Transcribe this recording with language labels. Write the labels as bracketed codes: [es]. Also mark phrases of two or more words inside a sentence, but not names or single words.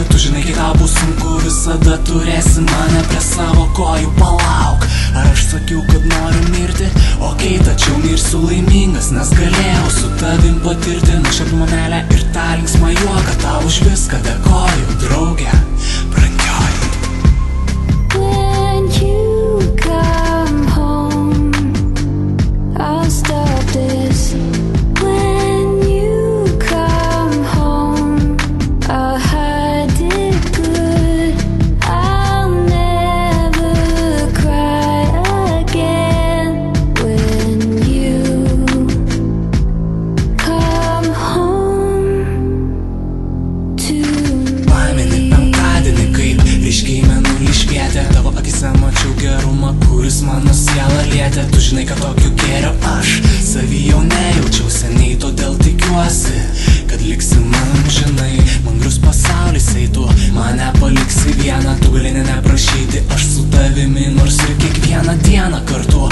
[lt] Tu žinai, kai tau bus sunku, visada turėsi mane prie savo kojų. Palauk, ar aš sakiau, kad noriu mirti? Okei, tačiau mirsiu laimingas, nes galėjau su tavim patirti nuoširdumą, meilę ir tą linksmą juoką. Tau už viską dėkoju, draugė brangioji. [en] When you come home, I'll stop this. When you come home, I'll hide it good. I'll never cry again. When you come home to me. [lt] Pameni penktadienį, kaip ryškiai mėnulį švietė, tavo akise mačiau gerumą, kuris mano sielą lietė. Tu žinai, kad tokiu gėrio aš savy jau nejaučiau seniai, todėl tikiuosi, kad liksi man, žinai, man grius pasaulis, ei tu mane paliksi vieną, tu gali neprašyti, aš su tavimi, nors ir kiekvieną dieną kartu.